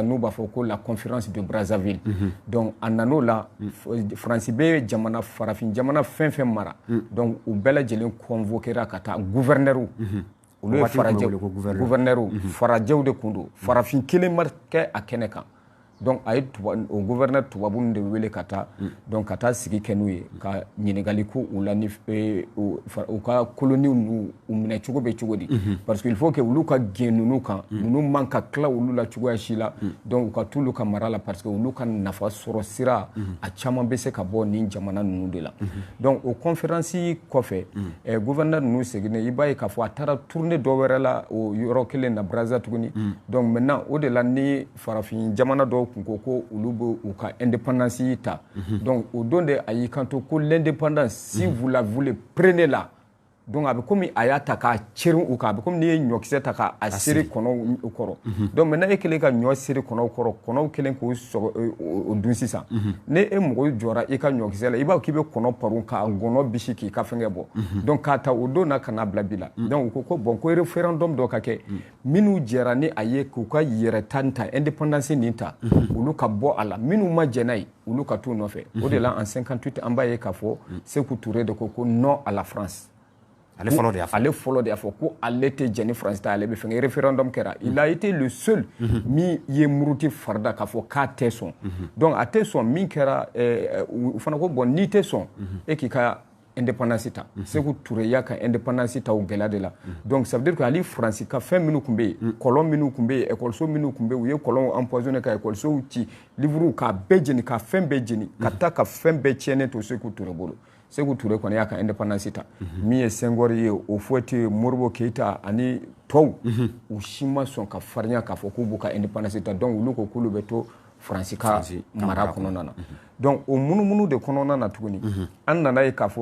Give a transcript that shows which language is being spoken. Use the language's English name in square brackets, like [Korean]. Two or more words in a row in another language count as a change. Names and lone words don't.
[Bambara] n'u b'a fɔ ko [French] la conférence de Brazzaville [Bambara] donc a nan'o la Faransi bɛ jamana farafin jamana fɛn fɛn mara donc u bɛɛ lajɛlen convoquera ka taa gouverneur olu ye gouverneur farajɛw de kun don farafin kelen ma kɛ a kɛnɛ kan donc a ye o gouverneur tubabu de wele ka taa donc ka taa sigi kɛ n'u ye ka ɲininkali ko u la ni u ka colonies n'u minɛ cogo bɛ cogo di [French] parce que il faut que [Bambara] olu ka gɛn ninnu kan ninnu man ka tila olu la cogoya si la donc u ka t'olu ka mara la [French] parce que [Bambara] olu ka nafa sɔrɔ sira a caman bɛ se ka bɔ nin jamana ninnu de la donc o conférence kɔfɛ gouverneur ninnu seginnen i b'a ye k'a fɔ a taara tournée dɔ wɛrɛ la o yɔrɔ kelen na Brazza tuguni [French] donc maintenant [Bambara] o de la ni farafin jamana dɔw kun ko olu bɛ u ka indépendance ta donc o don de a y'i kanto ko [French] l'indépendance si vous la voulez prenez-la [Bambara] donc a bɛ komi a y'a ta k'a ceri u kan a bɛ komi n'i ye ɲɔkisɛ ta k'a seri kɔnɔw kɔrɔ [French] donc maintenant [Bambara] e kɛlen ka ɲɔ seri kɔnɔw kɔrɔ kɔnɔw kɛlen k'o sɔgɔ o dun sisan ne e mɔgɔ jɔra i ka ɲɔkisɛ la i b'a k'i bɛ kɔnɔ paron k'a ngɔnɔ bisi k'i ka fɛngɛ bɔ donc k'a ta o don na ka n'a bila bi la donc u ko ko bon ko référendum dɔ ka kɛ minnu jɛra ni a ye k'u ka yɛrɛ ta nin ta indépendance nin ta olu ka bɔ a la minnu ma jɛ n'a ye olu ka t'u nɔfɛ o de la en 58 an b'a ye k'a fɔ Sékou Touré de ko [French] non à la France [Bambara] ale fɔlɔ de y'a fɔ ale fɔlɔ de y'a fɔ ko ale tɛ jɛn ni France ta ale bɛ fɛn référendum kɛra [French] il a été le seul [Bambara] min ye muruti farida k'a fɔ k'a tɛ sɔn donc a tɛ sɔn min kɛra u fana ko bon n'i tɛ sɔn e k'i ka indépendance ta Sékou Touré y'a ka indépendance ta o gɛlɛya de la [French] donc ça veut dire que [Bambara] ali France ka fɛn minnu tun bɛ yen kɔlɔn minnu tun bɛ yen école minnu tun bɛ yen u ye kɔlɔnw empoisonné ka école ci livre k'a bɛɛ jeni ka fɛn bɛɛ jeni ka taa ka fɛn bɛɛ tiɲɛnen to Sékou Touré bolo Sékou Touré kɔni y'a ka indépendance ta min ye Senghor ye o Fouette Modibo Keïta ani tɔw u si ma sɔn ka farinya k'a fɔ k'u b'u ka indépendance ta donc olu ko k'olu bɛ to France ka mara kɔnɔna na donc o munumunu de kɔnɔna na tuguni an nana ye k'a fɔ